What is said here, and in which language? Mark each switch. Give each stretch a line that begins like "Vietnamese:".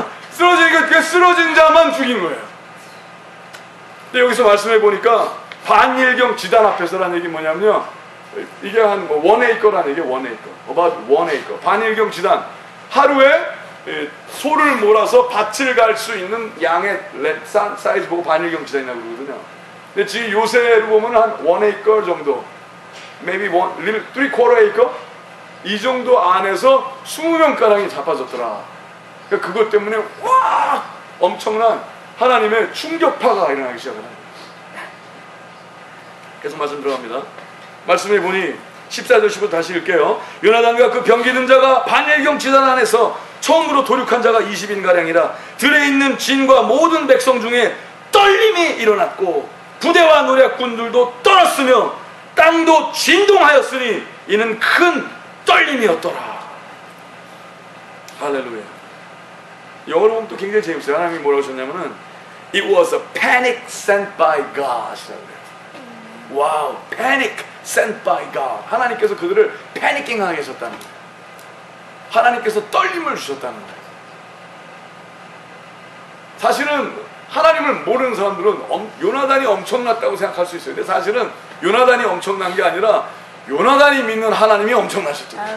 Korean: 쓰러지니까 그 쓰러진 자만 죽인 거예요. 근데 여기서 말씀해 보니까 반일경 지단 앞에서라는 얘기 뭐냐면요. 이게 한 원 에이커라는 얘기예요. 원 에이커. about 원 에이커. 반일경 지단. 하루에 소를 몰아서 밭을 갈 수 있는 양의 사이즈 보고 반일경 지단이라고 그러거든요. 근데 지금 요새로 보면 한 원 에이커 정도.
English: maybe three quarter acre?
Korean: 이 정도 안에서 20명가량이 잡아졌더라. 그러니까 그것 때문에 와 엄청난 하나님의 충격파가 일어나기 시작을 합니다. 계속 말씀 들어갑니다. 말씀해 보니 14절 15절 다시 읽게요. 요나단과 그 병기든 자가 반일경 지단 안에서 처음으로 도륙한 자가 20인가량이라 들에 있는 진과 모든 백성 중에 떨림이 일어났고 부대와 노략군들도 떨었으며 땅도 진동하였으니 이는 큰 떨림이었더라. 할렐루야. 영어로 보면 또 굉장히 재밌어요. 하나님이 뭐라고 하셨냐면은
English: It was a panic sent by God. 와우, panic sent by God.
Korean: 하나님께서 그들을 패니킹하게 하셨다는 거예요. 하나님께서 떨림을 주셨다는 거예요. 사실은 하나님을 모르는 사람들은 요나단이 엄청났다고 생각할 수 있어요. 근데 사실은 요나단이 엄청난 게 아니라 요나단이 믿는 하나님이 엄청나셨죠.